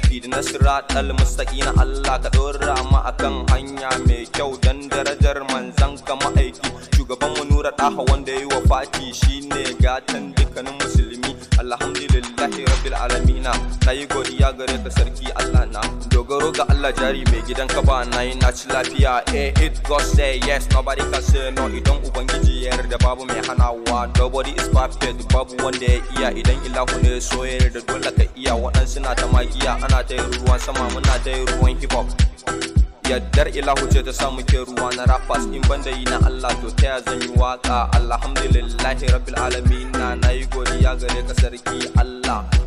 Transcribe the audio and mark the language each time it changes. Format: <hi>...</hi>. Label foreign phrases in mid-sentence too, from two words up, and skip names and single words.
<ar>اهدنا الصراط المستقيم.</ar> <ha>Allah ka ɗora mu akan hanya mai kyau dan darajar manzon ka ma'aiki. Shugaban mu Nura Ɗaha wanda ya yi wafati shine gatan dukkanin musulmi.</ha> <ar>الحمد لله رب العالمين.</ar> <ha>Na yi godiya gare ka sarki Allah na. Dogaro ga Allah jari mai gidan ka ba na yi na ci lafiya.</ha> <en>Eh, it God say yes, nobody can say no.</en> <ha>Idan Ubangiji ya yarda babu mai hanawa.</ha> <en>Nobody is perfect,</en> <ha>babu wanda ya iya. Idan Ilahu ne ya so ya yarda dole ka iya. Waɗansu na ta magiya, ana ta yin ruwan sama, muna ta yin ruwan hip hop. Yaddar Ilahu ce ta sa muke ruwa na rappers. In ban da yi na Allah to ta ya zan yi waka?</ha> <ar>الحمد لله رب العالمين.</ar> <ha>Na, na yi godiya gare ka sarki Allah.</ha>